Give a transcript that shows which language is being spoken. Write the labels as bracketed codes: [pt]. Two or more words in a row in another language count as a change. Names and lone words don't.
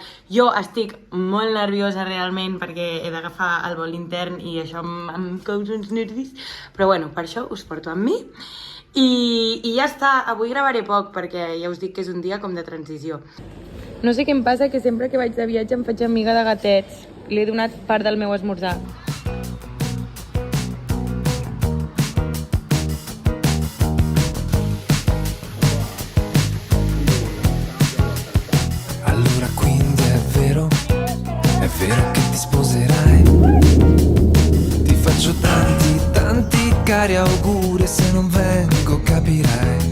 [ca] Jo estic molt nerviosa realment perquè he d'agafar el vol intern i això em causa uns nervis, però bueno, per això us porto amb mi. I ja està, avui gravaré poc perquè ja us dic que és un dia com de transició. No sé què em passa, que sempre que vaig de viatge em faig amiga de gatets. Li he donat part del meu esmorzar. [it] Allora quindi è vero che ti sposerai. Ti faccio tanti cari auguri, se non vengo capirai.